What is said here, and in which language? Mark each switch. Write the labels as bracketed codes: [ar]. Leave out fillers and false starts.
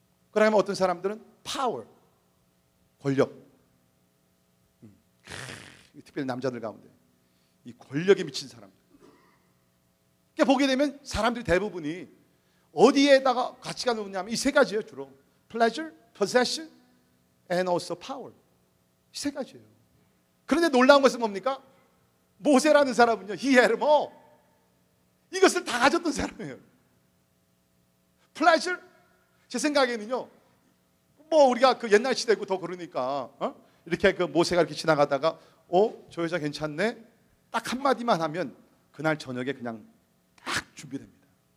[ko] 그러면 어떤 사람들은 power, 권력. 특별히 남자들 가운데 이 권력에 미친 사람들. 그러니까 보게 되면 사람들이 대부분이 어디에다가 가치가 놓냐면 이 세 가지예요. 주로 [en] pleasure, possession, and also power. [ko] 이 세 가지예요. 그런데 놀라운 것은 뭡니까? 모세라는 사람은요, [en] he had them all. [ko] 이것을 다 가졌던 사람이에요. pleasure, 제 생각에는요, 뭐 우리가 그 옛날 시대고 더 그러니까 이렇게 그 모세가 이렇게 지나가다가 저 여자 괜찮네? 딱 한마디만 하면 그날 저녁에 그냥 딱 준비됩니다.